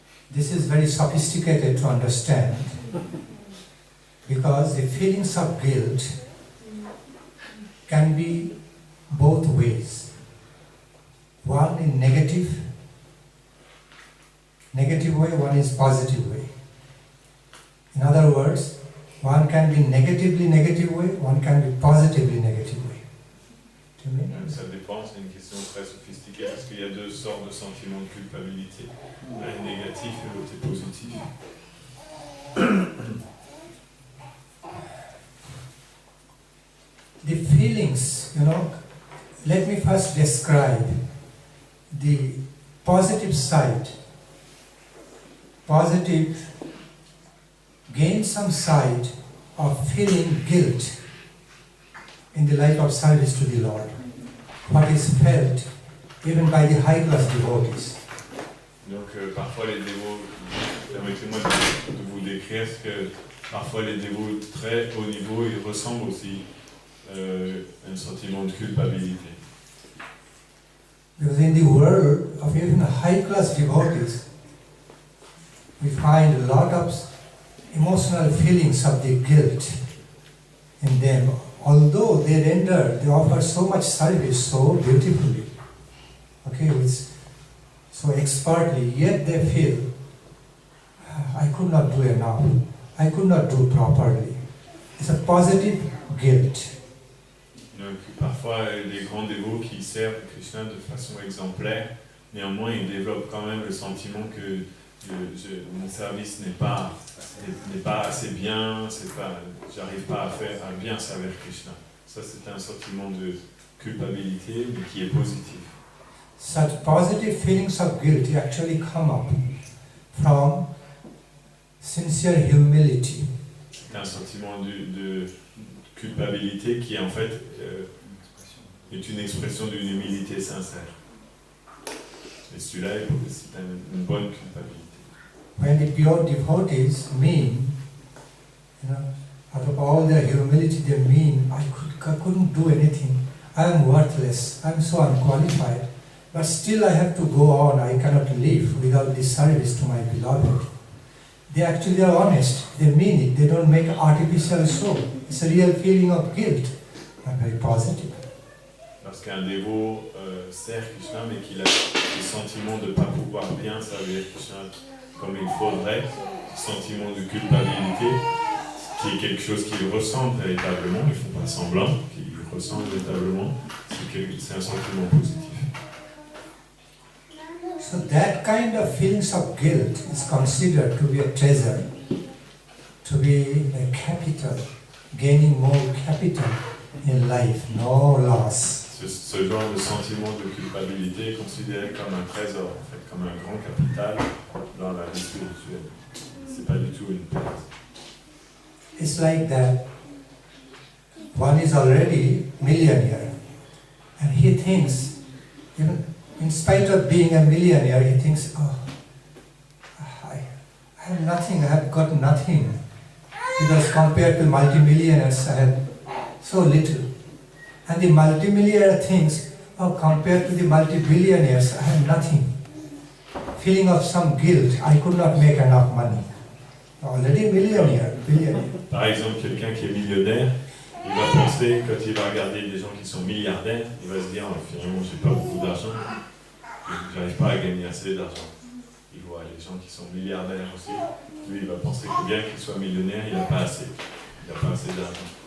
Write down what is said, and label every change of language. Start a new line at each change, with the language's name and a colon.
English: This is very sophisticated to understand because the feelings of guilt can be both ways. One in negative way, one is positive way. In other words, one can be negatively negative way, one can be positively negative way. Do you mean?
French: Ça dépend, c'est une question très sophistiquée parce qu'il y a deux sortes de sentiments de culpabilité. Un est négatif et l'autre est positif.
English: The feelings, let me first describe the positive side. Positive, gain some side of feeling guilt in the life of service to the Lord. What is felt even by the high class devotees.
French: Donc parfois les dévots, permettez-moi de vous décrire ce que parfois les dévots très haut niveau, ils ressentent aussi un sentiment de culpabilité.
English: Because in the world of even high class devotees, we find a lot of emotional feelings of the guilt in them. Although they render, they offer so much service so beautifully, so expertly, yet they feel, I could not do enough, I could not do properly. It's a positive guilt.
French: Donc parfois les grands dévots qui servent Krishna de façon exemplaire, néanmoins ils développent quand même le sentiment que mon service n'est pas assez bien, j'arrive pas à bien servir Krishna. Ça c'est un sentiment de culpabilité mais qui est positif.
English: Such positive feelings of guilt actually come up from sincere humility.
French: C'est un sentiment de culpabilité qui en fait est une expression d'une humilité sincère. Et celui-là, c'est une bonne culpabilité.
English: When the pure devotees mean, out of all their humility they mean, I couldn't do anything, I am worthless, I am so unqualified, but still I have to go on, I cannot live without this service to my beloved. They actually are honest, they mean it, they don't make artificial show. It's a real feeling of guilt, and very positive.
French: Lorsqu'un dévot sert Krishna mais qu'il a le sentiment de ne pas pouvoir bien servir Krishna comme il faudrait, sentiment de culpabilité, qui est quelque chose qu'ils ressentent véritablement, ils ne font pas semblant, qu'ils ressentent véritablement, c'est un sentiment positif.
English: So that kind of feelings of guilt is considered to be a treasure, to be a capital, gaining more capital in life, no loss.
French: Ce genre de sentiment de culpabilité est considéré comme un trésor, en fait, comme un grand capital dans la vie spirituelle. C'est pas du tout une perte.
English: It's like that one is already millionaire and he thinks, even in spite of being a millionaire, he thinks, I have nothing, I have got nothing. Because compared to multimillionaires, I have so little. And the multimillionaire thinks, compared to the multi-billionaires, I have nothing. Feeling of some guilt, I could not make enough money. Already millionaire.
French: Par exemple, quelqu'un qui est millionnaire, il va penser, quand il va regarder des gens qui sont milliardaires, il va se dire, finalement, j'ai pas beaucoup d'argent, j'arrive pas à gagner assez d'argent. Il voit les gens qui sont milliardaires aussi, lui, il va penser que bien qu'il soit millionnaire, il n'a pas assez. Il n'a pas assez d'argent.